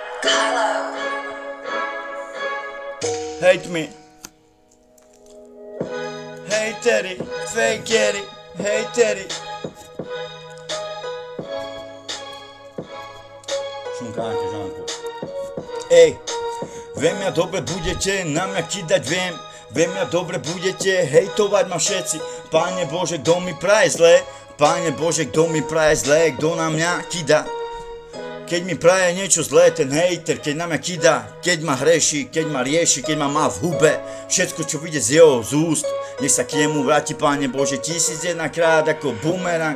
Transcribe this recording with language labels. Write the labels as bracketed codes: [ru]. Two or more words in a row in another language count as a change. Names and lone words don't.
[sk] Kylo. [en] Hate me. [sk] Hateri, fakeri, hateri. Šunkáte, Žánko. Ej, viem ja dobre budete na mňa kidať, viem ja dobre budete hejtovať ma všetci. Páne Bože, kto mi praje zlé? Páne Bože, kto mi praje zlé? Kto na mňa kida? Keď mi praje niečo zlé, ten hejter, keď na mňa kida, keď ma hreší, keď ma rieši, keď ma má v hube, všetko, čo vyjde z jeho z úst, nech sa k nemu vráti, Páne Bože, 1001-krát ako bumerang.